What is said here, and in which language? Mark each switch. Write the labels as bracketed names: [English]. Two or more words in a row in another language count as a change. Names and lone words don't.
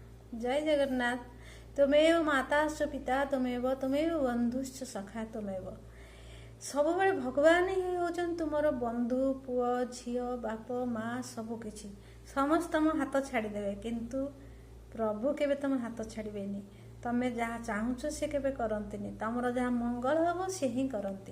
[Hindi] जय जगन्नाथ। [Sanskrit] तुमेव माताश्च पिता तुमेव तुमेव बंधुश्च सखा तुमेव। [Odia] ସବୁବେଳେ ଭଗବାନ ହିଁ ହେଉଛନ୍ତି ତୁମର ବନ୍ଧୁ, ପୁଅ, ଝିଅ, ବାପ, ମା ସବୁକିଛି। ସମସ୍ତେ ତମ ହାତ ଛାଡ଼ିଦେବେ କିନ୍ତୁ ପ୍ରଭୁ କେବେ ତମ ହାତ ଛାଡ଼ିବେନି। ତମେ ଯାହା ଚାହୁଁଛ ସେ କେବେ କରନ୍ତିନି। ତମର ଯାହା ମଙ୍ଗଳ ହେବ ସେ ହିଁ କରନ୍ତି।